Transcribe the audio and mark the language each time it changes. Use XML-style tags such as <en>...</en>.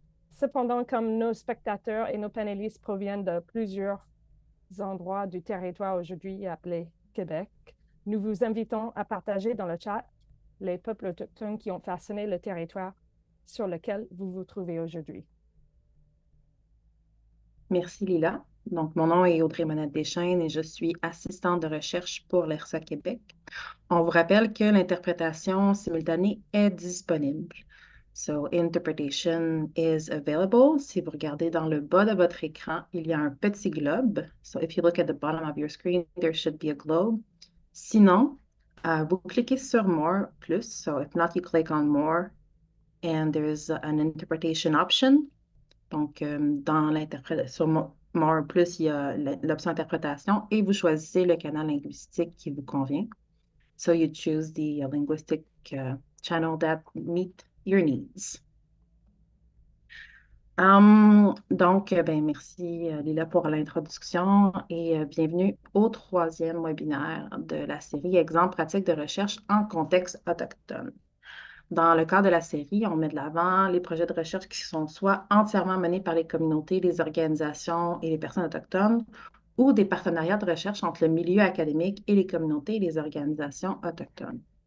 <fr>Cependant, comme nos spectateurs et nos panélistes proviennent de plusieurs endroits du territoire aujourd'hui appelé Québec, nous vous invitons à partager dans le chat les peuples autochtones qui ont façonné le territoire sur lequel vous vous trouvez aujourd'hui. Merci Lila. Donc, mon nom est Audrey Monette Deschaines et je suis assistante de recherche pour l'ERSA Québec. On vous rappelle que l'interprétation simultanée est disponible.</fr> <en>So, interpretation is available.</en> <fr>Si vous regardez dans le bas de votre écran, il y a un petit globe.</fr> <en>So, if you look at the bottom of your screen, there should be a globe.</en> <fr>Sinon, vous cliquez sur More plus.</fr> <en>So, if not, you click on More and there is an interpretation option.</en> <fr>Donc, dans l'interprétation, sur More Plus, il y a l'option interprétation et vous choisissez le canal linguistique qui vous convient.</fr> <en>So you choose the linguistic channel that meet your needs.</en> <fr>Donc, merci Lila pour l'introduction et bienvenue au troisième webinaire de la série Exemples pratiques de recherche en contexte autochtone. Dans le cadre de la série, on met de l'avant les projets de recherche qui sont soit entièrement menés par les communautés, les organisations et les personnes autochtones, ou des partenariats de recherche entre le milieu académique et les communautés et les organisations autochtones.</fr>